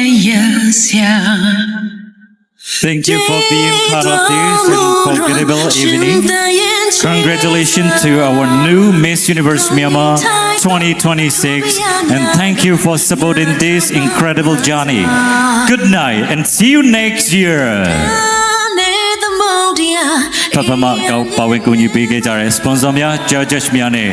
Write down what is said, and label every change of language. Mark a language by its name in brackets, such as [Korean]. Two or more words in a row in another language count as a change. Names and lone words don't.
[English] Thank you for being part of this unforgettable evening. Congratulations to our new Miss Universe Myanmar 2026 and thank you for supporting this incredible journey. Good night and see you next year. [Burmese] ဖဖမကောက်ပါဝင်ကူညီပေးခဲ့ကြတဲ့ sponsor များ judges များနဲ့